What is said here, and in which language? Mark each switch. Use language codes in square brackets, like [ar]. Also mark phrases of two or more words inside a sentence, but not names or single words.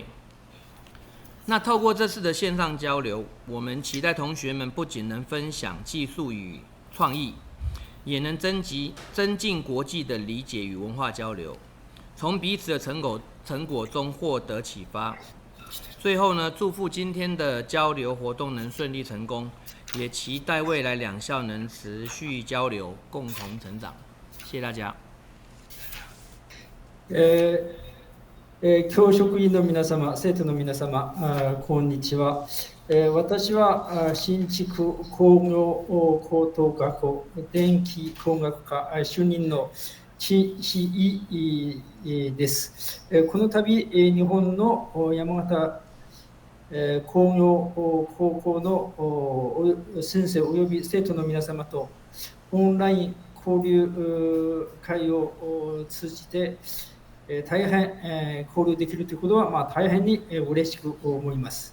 [zh] 那透过这次的线上交流，我们期待同学们不仅能分享技术与创意，也能增进国际的理解与文化交流，从彼此的成果中获得启发。最后呢，祝福今天的交流活动能顺利成功，也期待未来两校能持续交流，共同成长。谢谢大家。 [ja] 教職員の皆様、生徒の皆様、こんにちは。私は新築工業高等学校電気工学科主任の陳志井です。この度、日本の山形工業高校の先生および生徒の皆様とオンライン交流会を通じて大変交流できるということは、大変に嬉しく思います。